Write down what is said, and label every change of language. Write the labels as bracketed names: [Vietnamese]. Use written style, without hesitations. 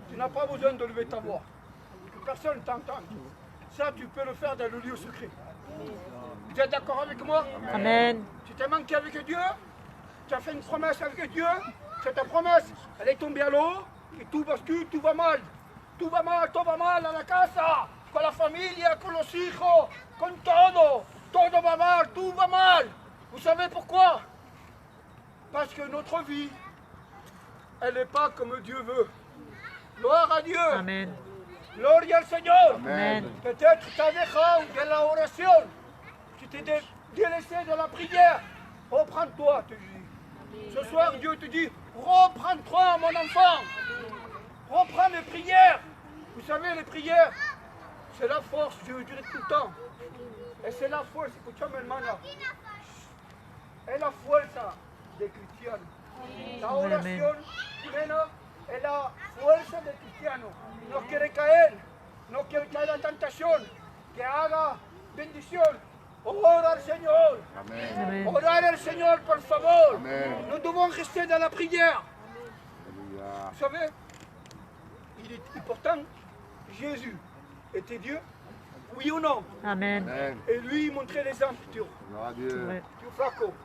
[French] Tu n'as pas besoin de lever ta voix. Que personne t'entende. Ça, tu peux le faire dans le lieu secret. Vous êtes d'accord avec moi? Amen. Tu t'es manqué avec Dieu? Tu as fait une promesse avec Dieu? Cette promesse, elle est tombée à l'eau et tout bascule, tout va mal. Tout va mal à la [Spanish] casa, con la familia, con los hijos, con todo. Todo va mal, [French] tout va mal. Vous savez pourquoi? Parce que notre vie, elle n'est pas comme Dieu veut. Gloire à Dieu. Amen. [Spanish] Gloria al Señor. Amen. [French] Peut-être tu as [Spanish] dejado de la oración. [French] Tu t'es délaissé de la prière. Reprends-toi, te dis. Ce soir, Dieu te dit, reprends-toi, mon enfant. Reprends les prières. Vous savez, les prières, C'est la force, je veux dire tout le temps. [Spanish] E se la fuerza, escuchame hermana, es la fuerza de cristiano. La oración plena es la fuerza del cristiano. No quiere caer en la tentación, que haga bendición. Ora al Señor. Amen. Orar al Señor, por favor. Amen. [French] Nous devons rester dans la prière. Alléluia. Vous savez, et pourtant, Jésus était Dieu, oui ou non? Amen. Amen. Et lui, il montrait l'exemple, Dieu. Gloire à Dieu. Ouais. Dieu flaco.